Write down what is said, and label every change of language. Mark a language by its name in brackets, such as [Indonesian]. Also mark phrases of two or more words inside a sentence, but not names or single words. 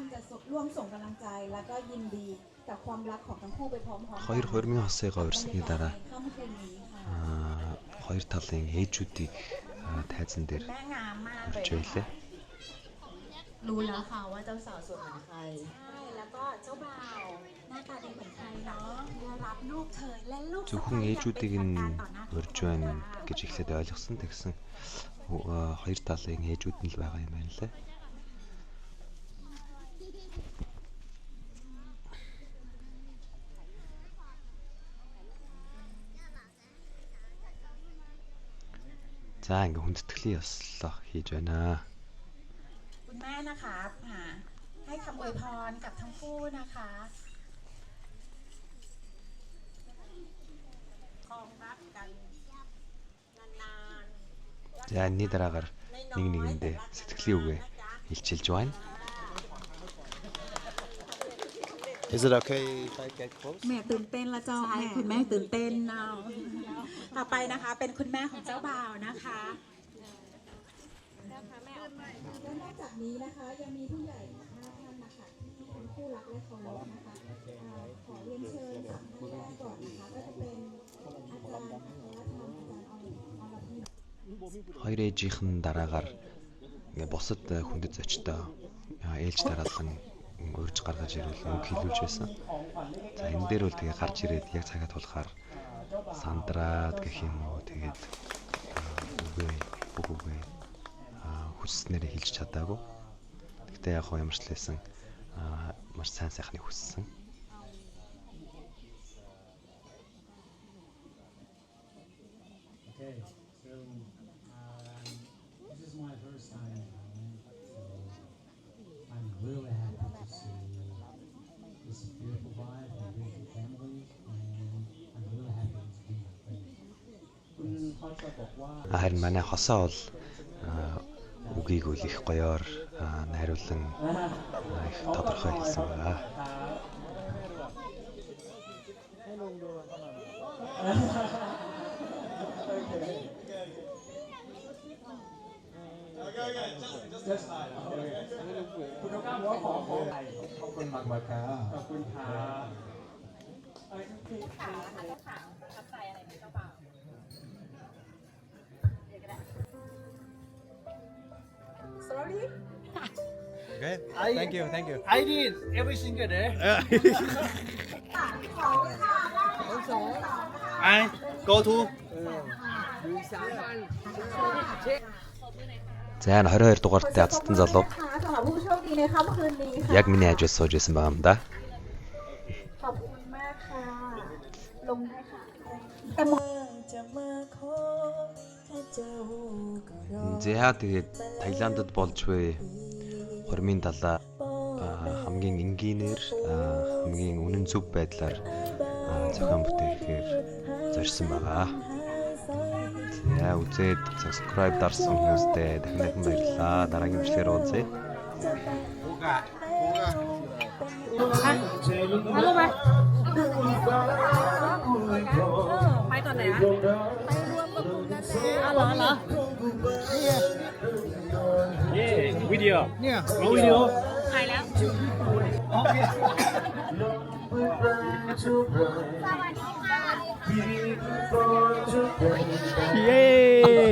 [Thai] ร่วมส่งกำลังใจแล้วก็ยินดีกับความรักของทั้งคู่ไปพร้อมๆกัน [Mongolian] Хоёр хормын хосыйгоо урьсны дараа [Thai] ค่ำคืนนี้ค่ะ [Mongolian] хоёр талын ээжүүдийг тайзан дээр [Thai] แม่งามมากเลย [Mongolian] орж байлаа. [Thai] รู้แล้วค่ะว่าเจ้าสาวสวยเหมือนใคร ใช่แล้วก็เจ้าบ่าวหน้าตาดีเหมือนใครเนาะได้รับลูกเธอและลูก [Mongolian] Зөвхөн ээжүүдийг нь урьж байна гэж эхлээд ойлгосон. Тэгсэн хоёр талын ээжүүд нь л байгаа юм байна лээ. За ингээ хүндэтгэлийн ёслол хийж байна. [Thai] คุณแม่นะคะให้คำอวยพรกับทั้งคู่นะคะ [Mongolian] За энэний дараагаар нэг нэгэндээ сэтгэлийн үгээ хэлчилж байна. [English] Is it okay if I get close? [Thai] แม่ตื่นเต้นละเจ้า ใช่ แม่ คุณแม่ตื่นเต้นเนาะต่อไปนะคะเป็นคุณแม่ของเจ้าบ่าวนะคะ และนอกจากนี้นะคะยังมีผู้ใหญ่5ท่านนะคะที่เป็นคู่รักและเคารพนะคะขอเรียนเชิญ3ท่านแรกก่อนนะคะก็จะเป็นอาจารย์อัครธรรมอาจารย์อรพิน [Mongolian] Хоёр ээжийнх нь дараагаар ингээ бусад хүндэт зочтой ээлж дараалан урьж гаргаж ирвэл үг хэлүүлж байсан. За энэ дээр бол тэгээ гарч ирээд яг цагаа тулахаар сандраад гэх юм уу тэгээд үгээ бүх үгээ хүсснээр хэлж чадаагүй. Гэхдээ яг ямар ч л байсан маш сайн сайхныг хүссэн. [English] Okay, so this is my first time in Thailand, so I'm really happy to see this beautiful wife and beautiful family, and I'm really happy to be your friend. [Thai] คุณพอจะบอกว่า [Mongolian] Харин манай хосоо бол үгийг үл их гоёор найруулан их тодорхой хэлсэн байгаа. [Thai] Just คุณต้องการว่าขอขอบคุณมากมากครับขอบคุณครับ [English] Okay. Thank you. Thank you. I did every single day. I go to. [Mongolian] За энэ 22 дугаартай Азтан залуу [Thai] ค่ะสำหรับผู้โชคดีในค่ำคืนนี้ค่ะ [Mongolian] яг миний хажууд сууж байсан байгаа юм да. [Thai] ขอบคุณมากค่ะ ลงได้ค่ะแต่ม [Mongolian] За тэгээд Таиландд болж буй хормын далаа хамгийн энгийнээр хамгийн үнэн зөв байдлаар зохион бүтээхээр зорьсон байгаа. За үзээд subscribe дарсан хүмүүстээ дахин баярлалаа. Дараагийн бичлэгээр уулзъя. [Thai] ไปตอนไหนอะอ๋อเหรอ [English] Yeah, video. Yeah. Oh, video. [Thai] ถ่ายแล้ว Yay!